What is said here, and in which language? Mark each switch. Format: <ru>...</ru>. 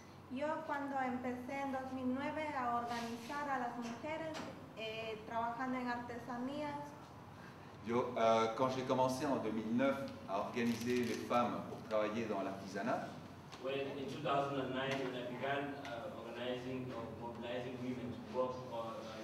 <es>Yo cuando empecé en 2009 a organizar a las mujeres trabajando en artesanías.</es> <fr>Quand j'ai commencé en 2009 à organiser les femmes pour travailler dans l'artisanat,</fr> <en>When in 2009 when I began organizing or mobilizing women to work on</en>